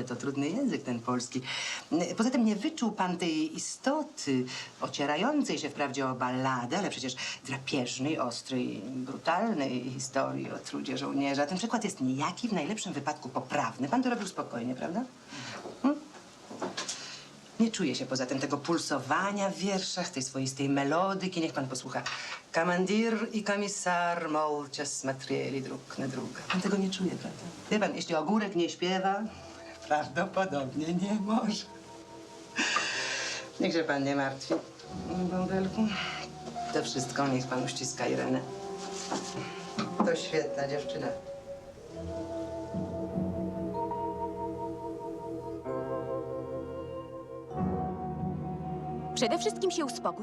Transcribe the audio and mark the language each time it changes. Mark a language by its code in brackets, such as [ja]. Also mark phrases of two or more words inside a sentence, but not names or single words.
[pl] To trudny język ten polski. Poza tym nie wyczuł pan tej istoty, ocierającej się wprawdzie o balladę, ale przecież drapieżnej, ostrej, brutalnej historii o trudzie żołnierza. Ten przykład jest nijaki, w najlepszym wypadku poprawny. Pan to robił spokojnie, prawda? Nie czuje się poza tym tego pulsowania w wierszach, tej swoistej melodyki. Niech pan posłucha. [ru] Командир и комиссар молча смотрели друг на друга. [pl] Pan tego nie czuje, prawda? Wie pan, jeśli ogórek nie śpiewa, prawdopodobnie nie może. Niech się pan nie martwi, bąbelku. To wszystko niech pan uściska Irenę. To świetna dziewczyna. Przede wszystkim się uspokój.